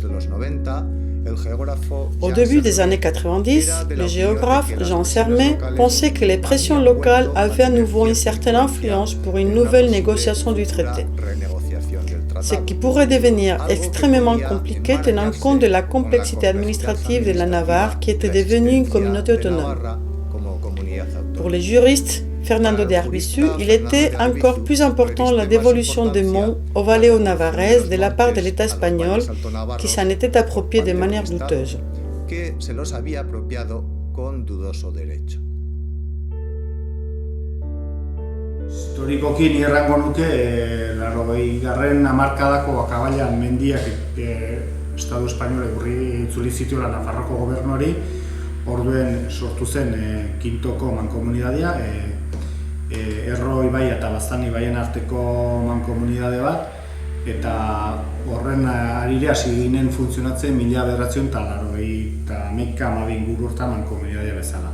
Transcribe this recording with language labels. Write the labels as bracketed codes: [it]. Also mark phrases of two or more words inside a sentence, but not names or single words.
[fr] Au début des années 90, le géographe Jean Sermet pensait que les pressions locales avaient à nouveau une certaine influence pour une nouvelle négociation du traité, ce qui pourrait devenir extrêmement compliqué tenant compte de la complexité administrative de la Navarre qui était devenue une communauté autonome. Pour les juristes, Fernando de Arbizu, il était encore plus important la dévolution des monts aux vallées navarraises de la part de l'État espagnol qui s'en était approprié de manière douteuse. [eu] Historikoki ni errango nuke, 80. hamarkadako akabailan mendiak Estatu Espainolek urri itzuli zituela Nafarroko gobernuari, orduen sortu zen Quintoko mankomunitatea, Erro ibaia eta Baztan ibaien arteko mankomunitate bat, eta horren arire hasi ginen funtzionatzen 1982 inguru hortan mankomunitatea bezala.